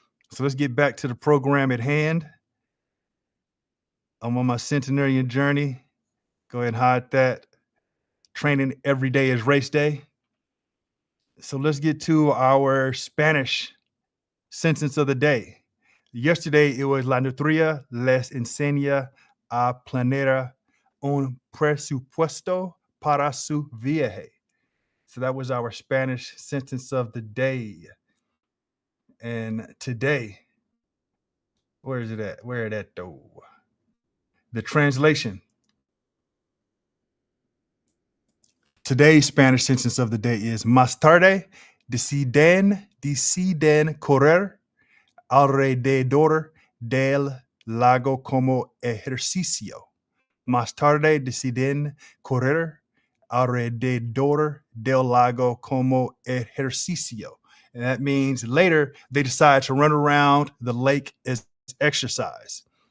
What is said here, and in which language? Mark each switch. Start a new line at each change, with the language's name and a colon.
English: So let's get back to the program at hand. I'm on my Centenarian journey. Go ahead and hide that. Training every day is race day. So let's get to our Spanish sentence of the day. Yesterday, it was
Spanish: La nutria les enseña a planear un presupuesto para su viaje.
English: So that was our Spanish sentence of the day. And today, where is it at? Where it at though? The translation. Today's Spanish sentence of the day is
Spanish: más tarde deciden correr alrededor del lago como ejercicio. Más tarde deciden correr alrededor del lago como ejercicio.
English: And that means later they decide to run around the lake as exercise.